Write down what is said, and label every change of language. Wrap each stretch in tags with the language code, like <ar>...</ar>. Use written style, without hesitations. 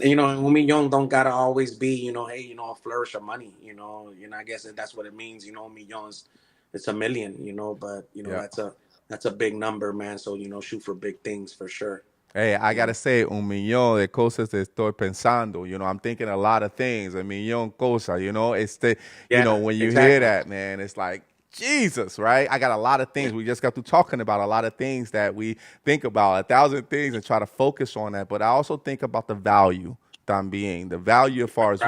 <es>un millón</es> <en>don't gotta always be, hey, a flourish of money, I guess that's what it means, un millón is, it's a million, but Yeah. that's a big number, man. So shoot for big things for sure. Hey, I You gotta know, say,</en> <es>un millón de cosas estoy pensando.</es> <en>I'm thinking a lot of things.</en> <es>A millón cosas.</es> <en>yeah, When you hear that, man, it's like Jesus, right? I got a lot of things. We just got through talking about a lot of things that we think about, 1,000 things, and try to focus on that. But I also think about the value,</en> <es>también,</es> <en>the value as far as what</en>